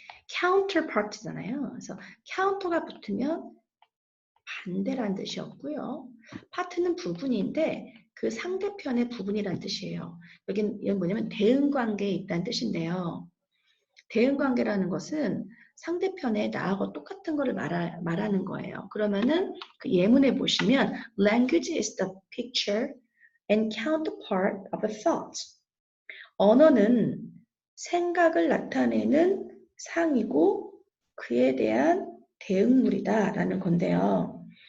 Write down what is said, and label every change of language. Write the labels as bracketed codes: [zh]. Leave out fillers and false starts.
[ko] counterpart잖아요. 그래서 counter가 붙으면 반대란 뜻이었고요. part는 부분인데 그 상대편의 부분이란 뜻이에요. 여긴 뭐냐면 대응관계에 있다는 뜻인데요. 대응관계라는 것은 상대편에 나하고 똑같은 것을 말하는 거예요. 그러면은 그 예문에 보시면 [en] language is the picture and counterpart of a thought. [ko] 언어는 생각을 나타내는 상이고 그에 대한 대응물이다 라는 건데요.